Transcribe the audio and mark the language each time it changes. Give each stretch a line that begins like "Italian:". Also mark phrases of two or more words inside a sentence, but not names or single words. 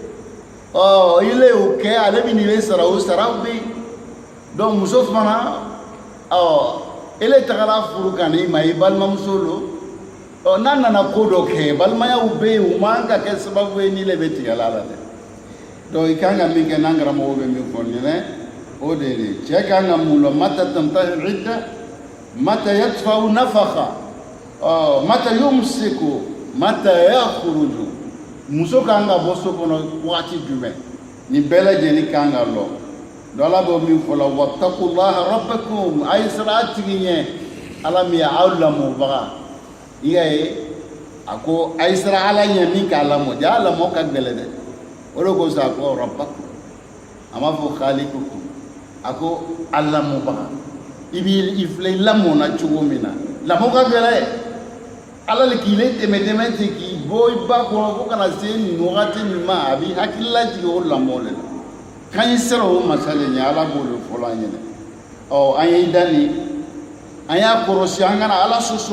Bambara: ile y'o kɛ ale bɛ nin de sara o saraw bɛ yen donc muso fana ele tagara furu ka n'i ma i balimamuso don n'a nana ko dɔ kɛ balimayaw bɛ yen u man ka kɛ sababu ye ni le bɛ tigɛla la dɛ donc i kan ka min kɛ n'an karamɔgɔw bɛ min fɔ nin dɛ o de ye cɛ kan ka mun dɔn
Arabic: متى تنتهي العدة متى يدفع النفقة متى يمسك متى يخرج
Bambara: muso kan ka bɔ so kɔnɔ waati jumɛn nin bɛɛ lajɛlen kan ka lɔ donc ala b'o min fɔ la
Arabic: واتقوا الله ربكم
Bambara: a ye sira a tigi ɲɛ ala min ye aw lamɔbaga i y'a ye a ko a ye sira ala ɲɛ min k'a lamɔ ja a lamɔ ka gɛlɛn dɛ o de kosɔn a ko rabbakum a m'a fɔ khaliqukum a ko a lamɔbaga i filɛ i lamɔna cogo min na lamɔ ka gɛlɛn ala le k'i le tɛmɛ ten k'i bɔ i ba kɔnɔ fo kana se nin wagati min ma a b'i hakili lajigin o lamɔ le la kan i sera o masa le ɲɛ ala b'o de fɔlɔ an ɲɛna an ye i da nin an y'a kɔrɔsi an kana ala